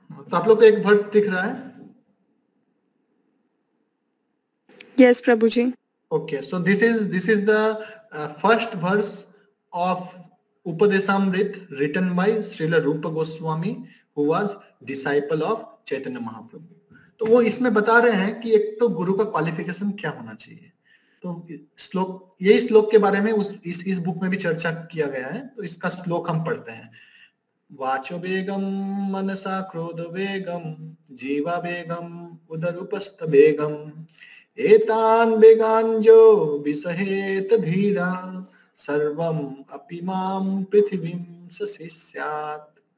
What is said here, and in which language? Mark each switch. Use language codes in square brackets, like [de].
[hi] तो आप लोग को एक वर्स दिख रहा है? [en] Yes, Prabhuji. Okay, so this is the first verse of Upadesamrit written by Srila Rupa Goswami, who was disciple of Chaitanya Mahaprabhu. [hi] तो वो इसमें बता रहे हैं कि एक तो गुरु का क्वालिफिकेशन क्या होना चाहिए. तो यही श्लोक के बारे में इस बुक में भी चर्चा किया गया है. तो इसका श्लोक हम पढ़ते हैं. [sa] वाचो वेगम मनसा क्रोध वेगम जीवा वेगम उदरूपस्थ वेगम एतान वेगान जो विसहेत धीरा सर्वम अपिमाम पृथ्वीम सस्यात्.